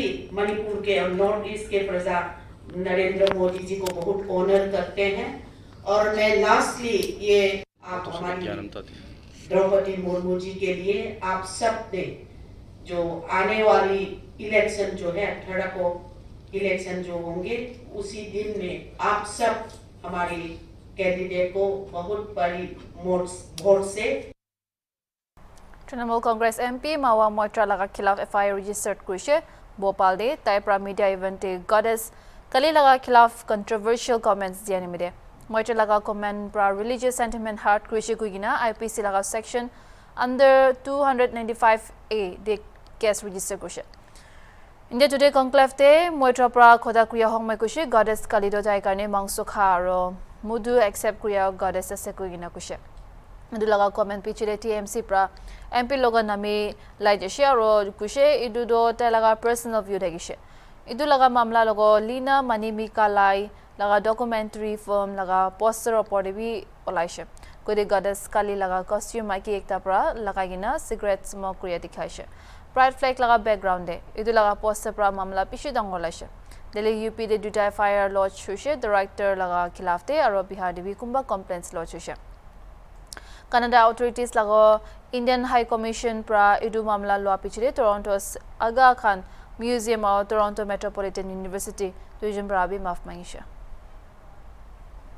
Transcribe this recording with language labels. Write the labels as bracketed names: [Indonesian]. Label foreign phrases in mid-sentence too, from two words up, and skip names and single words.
[Hindi] मणिपुर के और नॉर्थ ईस्ट के प्रजा नरेंद्र मोदी जी को बहुत ऑनर करते हैं और मैं लास्टली ये आप हमारी द्रौपदी मुर्मू जी के लिए आप सब ने जो आने वाली इलेक्शन जो है 18 को इलेक्शन जो होंगे उसी दिन में आप सब हमारी कैंडिडेट को बहुत बड़ी वोट से [Naga Pidgin] Trinamool Congress MP Mawa Moitra laga khilaf [English] FIR registered [Naga Pidgin] kurishe Bhopal de Taipra media event te goddess kali laga khilaf [English] controversial comments [Naga Pidgin] diani mide Moitra laga comment pra [English] religious sentiment hurt [Naga Pidgin] kurishe kuigina IPC laga [English] section under [Naga Pidgin] 295A de [English] case register [Naga Pidgin] kurishe India Today conclave te Moitra pra khoda kriya hongmai kurishe goddess kali do jai karne mangso kha aro mudu accept kriya goddess ase kuigina kurishe Idu laga comment pichire TMC pra MP loga nami lai jeshe aro kushe idu do ta laga [English] personal view [Naga Pidgin] dagishe idu laga mamla logo Lina Manimika lai laga [English] documentary film [Naga Pidgin] laga poster opor de bi olaishe kode goddess kali laga costume aki ekta pra lagagina [English] cigarette smoke [Naga Pidgin] kriya dikhaishe [English] pride flag [Naga Pidgin] laga background de idu laga poster pra mamla pishi dangor laishe Delhi UP de duta [English] fire lodge [Naga Pidgin] hushe director laga khilaf te aro Bihar de bi kumba [English] complaints lodge [Naga Pidgin] hushe Canada authorities lago Indian High Commission pra idu mamla lo pichire Toronto's Aga Khan Museum or Toronto Metropolitan University tuijin pra bi maaf mangisha